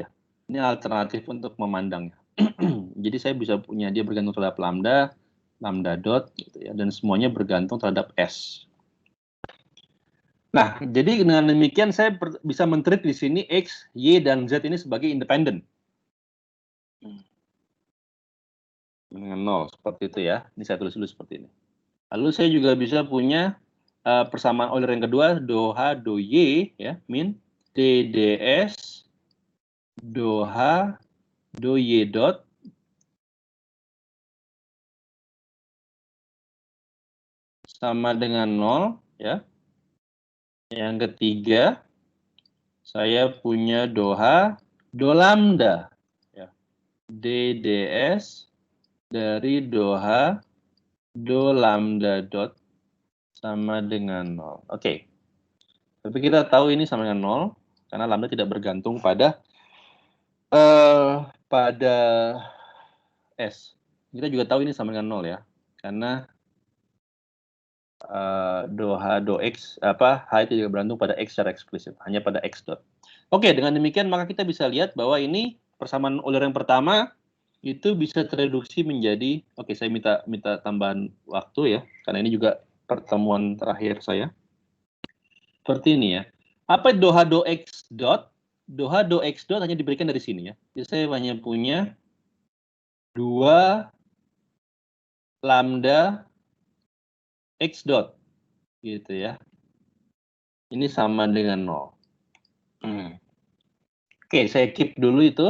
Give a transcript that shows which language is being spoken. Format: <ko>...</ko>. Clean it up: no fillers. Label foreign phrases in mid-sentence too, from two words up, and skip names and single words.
<id>Ini alternatif untuk memandangnya. Jadi saya bisa punya dia bergantung terhadap lambda dot, gitu ya, dan semuanya bergantung terhadap S. Nah, jadi dengan demikian saya bisa men-treat di sini X, Y, dan Z ini sebagai independen. Dengan 0, seperti itu ya. Ini saya tulis dulu seperti ini. Lalu saya juga bisa punya persamaan Euler yang kedua, do H, do Y, ya, min DDS, do H, do Y dot, sama dengan 0, ya. Yang ketiga, saya punya do H, do lambda, ya. DDS dari do H, do lambda dot sama dengan 0. Oke. Tapi kita tahu ini sama dengan 0, karena lambda tidak bergantung pada S. Kita juga tahu ini sama dengan 0 ya, karena do H, do X, H itu juga bergantung pada X secara eksplisit, hanya pada X dot. Oke, dengan demikian maka kita bisa lihat bahwa ini persamaan Euler yang pertama itu bisa tereduksi menjadi, oke, saya minta tambahan waktu ya, karena ini juga pertemuan terakhir saya. Seperti ini ya. Apa do H do X dot? Do H do X dot hanya diberikan dari sini ya. Jadi saya hanya punya 2 lambda X dot. Gitu ya. Ini sama dengan 0. Oke, saya keep dulu itu.</id>